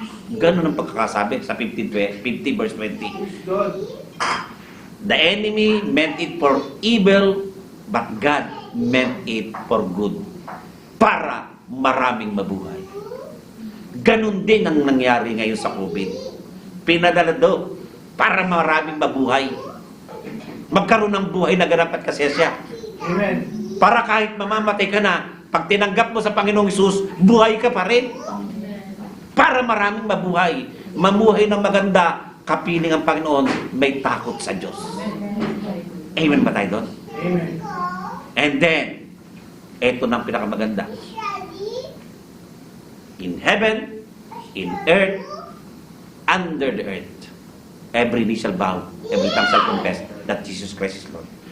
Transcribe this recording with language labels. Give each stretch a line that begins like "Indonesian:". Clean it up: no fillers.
Filipino: Ganun ang pagkakasabi sa 50 verse 20.
English: God. The enemy meant it for evil, but God meant it for good.
Filipino: Para maraming mabuhay. Ganun din ang nangyari ngayon sa COVID. Pinadala do para maraming mabuhay. Magkaroon ng buhay na ganap at kasesya. Amen. Para kahit mamamatay ka na, pag tinanggap mo sa Panginoong Hesus, buhay ka pa rin. Para maraming mabuhay. Mamuhay ng maganda, kapiling ang Panginoon, may takot sa Diyos. Amen ba tayo doon? Amen.
English: And then,
Filipino: eto na ang pinakamaganda.
English: In heaven, in earth, under the earth, every knee shall bow, every tongue shall confess that Jesus Christ is Lord.